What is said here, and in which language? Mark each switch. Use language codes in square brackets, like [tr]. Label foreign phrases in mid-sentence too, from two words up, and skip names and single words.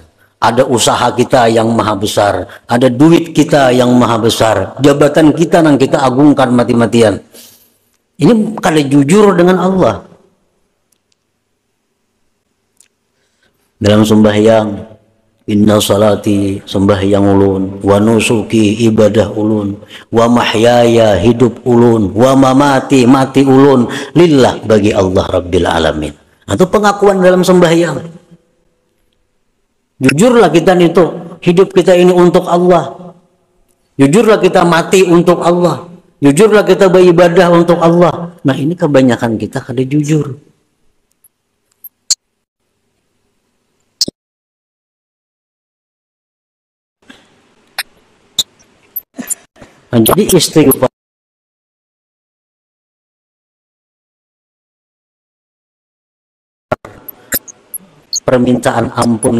[id] Ada usaha kita yang maha besar. Ada duit kita yang maha besar. [bjn] Jabatan kita yang kita agungkan mati-matian. Ini kada jujur dengan Allah. [id] Dalam sembahyang, [ar] إن صلاتي, [bjn] sembahyang ulun, [ar] ونسكي, [bjn] ibadah ulun, [ar] ومحياي, [bjn] hidup ulun, [ar] ومماتي, [bjn] mati ulun, lillah, bagi Allah [ar] رب العالمين. [id] Itu pengakuan dalam sembahyang. Jujurlah kita itu, hidup kita ini untuk Allah. Jujurlah kita mati untuk Allah. Jujurlah kita beribadah untuk Allah. [bjn] Nah ini kebanyakan kita kada jujur. Nah, jadi istighfar permintaan ampun